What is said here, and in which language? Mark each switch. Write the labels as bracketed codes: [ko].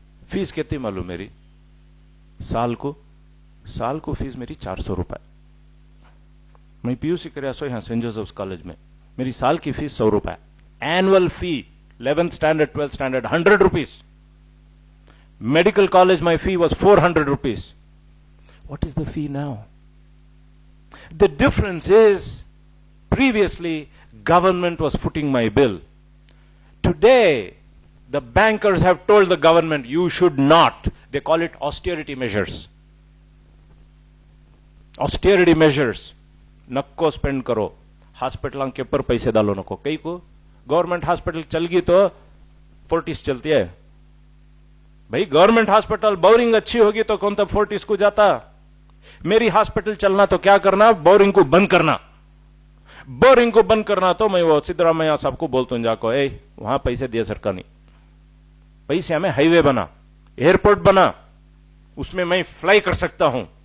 [hi] Fees कितनी मालूम मेरी, साल को फीस मेरी 400 रुपए। मैं पीयूसी કર્યા છો यहां सेंट जोसेफ्स कॉलेज में, मेरी साल की फीस 100 रुपए। [en] Annual fee 11th standard 12th standard 100 rupees. Medical college my fee was 400 रुपीस। What is the fee now? The difference is, previously, government was footing my bill. Today, the bankers have told the government, you should not. They call it austerity measures. Austerity measures. [hi] नक्को spend करो, hospital के ऊपर पैसे डालो नको। कई को government hospital चल गई तो फोर्टिस चलती है। भाई गवर्नमेंट हॉस्पिटल बोरिंग अच्छी होगी तो कौन तब फोर्टिस को जाता। मेरी हॉस्पिटल चलना तो क्या करना, बोरिंग को बंद करना। बोरिंग को बंद करना तो मैं वो सिद्धरामैया साहब को बोलता हूं जाको, वहां पैसे दिए सरकार ने, पैसे हमें हाईवे बना, एयरपोर्ट बना, उसमें मैं फ्लाई कर सकता हूं।